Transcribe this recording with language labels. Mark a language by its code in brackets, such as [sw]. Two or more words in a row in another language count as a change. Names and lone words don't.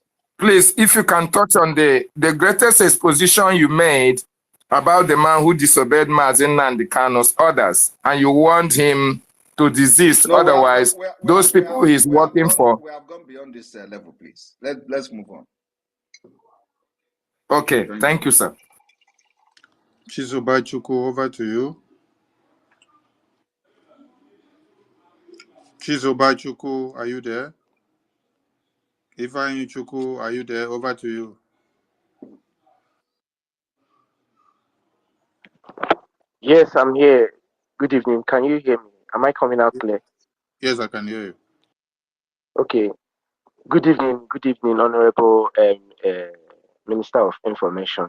[en] Please, if you can touch on the greatest exposition you made about the man who disobeyed Mazin Nnamdi Kanu's orders, and you warned him to desist. No, Otherwise, those people he's working for. We have gone beyond this level, please. Let's move on. Okay, thank you, sir. Chizoba Chuku, over to you. Chizoba Chuku, are you there? Ifeanyi Chuku, are you there? Over to you. Yes, I'm here. Good evening. Can you hear me? Am I coming out clear? Yes, I can hear you. Okay. Good evening, Honorable Minister of Information.